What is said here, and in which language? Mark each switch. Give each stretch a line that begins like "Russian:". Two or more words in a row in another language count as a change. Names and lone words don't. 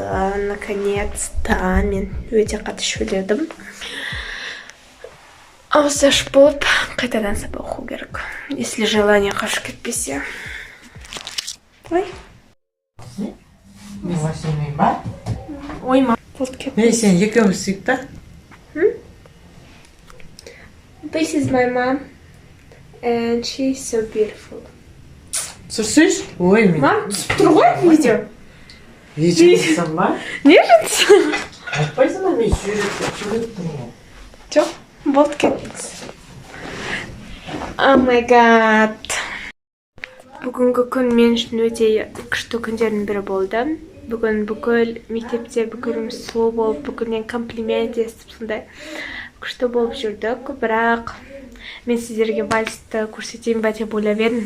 Kazakh: Наконец-то мен өте қатты шөледім. Ауызаш болып, қайтадан сабақ оқу керек.
Russian: Если желание
Kazakh: қашып кетпесе. Ой. Мен машинамен ба? Ой, ма. Болды кетті. Мен сен екеуміз та?
English: This is my mom. And she's so beautiful.
Kazakh: Түсірсіз? Ой, мен. Мам, түсіп тұр ғой видео. Видео жасам ба? Не жүрсің? Айтпайсың ба мен сурет тұрмын. Жоқ, болды кетті.
English: Oh my god.
Kazakh: Бүгінгі күн мен үшін өте күшті күндердің бірі болды. Бүгін бүкіл мектепте бүкіліміз сұлу болып, бүкілден комплимент естіп сондай күшті болып жүрдік. Бірақ мен сіздерге вальсті көрсетейін ба деп ойлап едім.